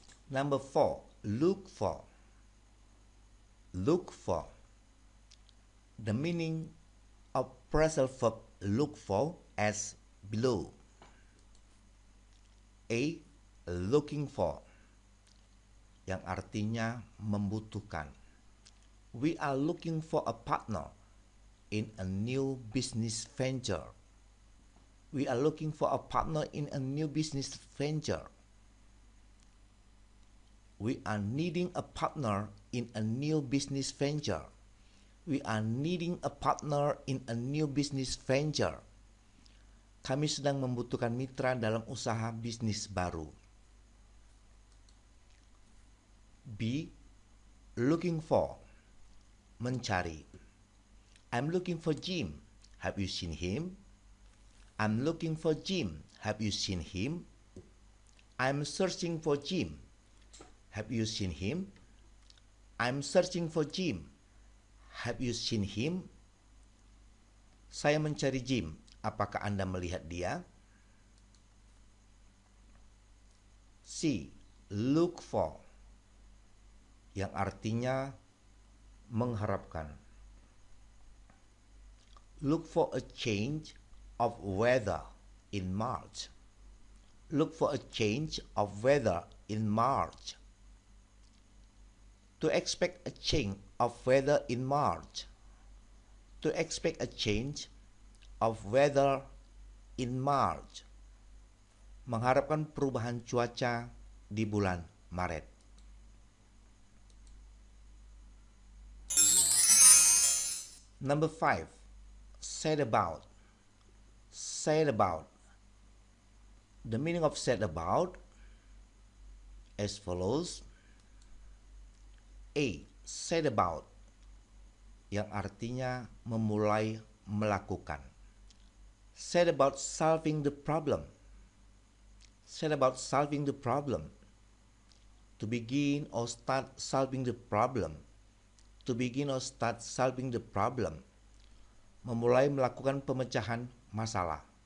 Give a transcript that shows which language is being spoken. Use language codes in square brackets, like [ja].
[en] Number 4, look for. Look for. The meaning of phrasal verb look for as below. A. Looking for, [id] yang artinya membutuhkan. [en] We are looking for a partner in a new business venture. We are looking for a partner in a new business venture. We are needing a partner in a new business venture. We are needing a partner in a new business venture. [id] Kami sedang membutuhkan mitra dalam usaha bisnis baru. [en] B. Looking for, mencari. I'm looking for Jim. Have you seen him? I'm looking for Jim. Have you seen him? I'm searching for Jim. Have you seen him? I'm searching for Jim. Have you seen him? [id] Saya mencari Jim. Apakah Anda melihat dia? C. [en] Look for, [id] yang artinya mengharapkan. [en] Look for a change of weather in March. Look for a change of weather in March. To expect a change of weather in March. To expect a change of weather in March. [id] Mengharapkan perubahan cuaca di bulan Maret. [en] Number 5. Said about. Said about. The meaning of said about as follows. A. Said about, [id] yang artinya memulai melakukan. [en] Said about solving the problem. Said about solving the problem. To begin or start solving the problem. To begin or start solving the problem. [id] Memulai melakukan pemecahan masalah.